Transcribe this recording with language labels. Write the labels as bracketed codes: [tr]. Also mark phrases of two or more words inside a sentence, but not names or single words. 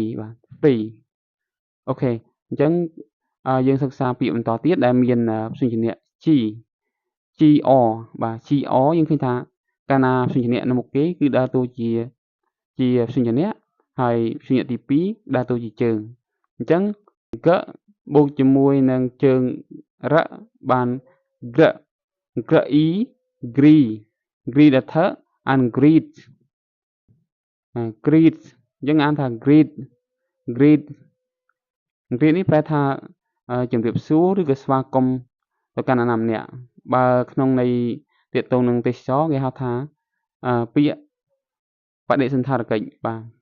[km] បាទ free អូខេអញ្ចឹងយើងសិក្សាពាក្យបន្តទៀតដែលមានព្យញ្ជនៈ gr បាទ gr យើងឃើញថាកាលណាព្យញ្ជនៈនៅមុខគេគឺដើរតួជាព្យញ្ជនៈហើយព្យញ្ជនៈទី2ដើរតួជាជើងអញ្ចឹង g បូកជាមួយនឹងជើងរបាន [en] g e greet [km] ដល់ [en] th and greet [km] greet យើងអានថា [en] greet greet [km] នេះប្រែថាជំរាបសួរឬក៏ស្វាគមន៍ទៅកាន់អ្នកណាម្នាក់បើក្នុងន័យទាក់ទងនឹងទេសចរគេហៅថាពាក្យបដិសណ្ឋារកិច្ចបាទ